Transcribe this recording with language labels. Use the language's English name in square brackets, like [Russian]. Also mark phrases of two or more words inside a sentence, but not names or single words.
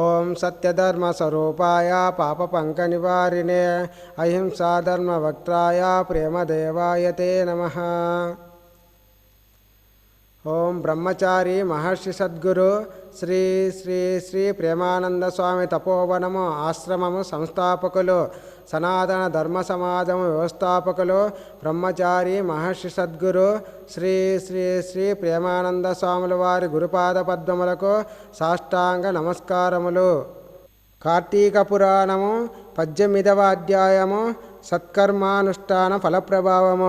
[Sanskrit] सत्यधर्मस्वरूपाय पापपङ्कनिवारिणे अहिंसाधर्मवक्त्राय प्रेमदेवाय ते नमः। [Telugu] ओम ब्रह्मचारी महर्षि सद्गुरु श्री श्री श्री प्रेमानंद स्वामी तपोवनము ఆశ్రమము సంస్థాపకులు సనాతన ధర్మ సమాజము వ్యవస్థాపకులు బ్రహ్మచారి మహర్షి సద్గురు శ్రీ శ్రీ శ్రీ ప్రేమానంద స్వాముల వారి గురుపాద పద్మములకు సాష్టాంగ నమస్కారములు. కార్తీక పురాణము 18వ అధ్యాయము సత్కర్మానుష్ఠాన ఫలప్రభావము.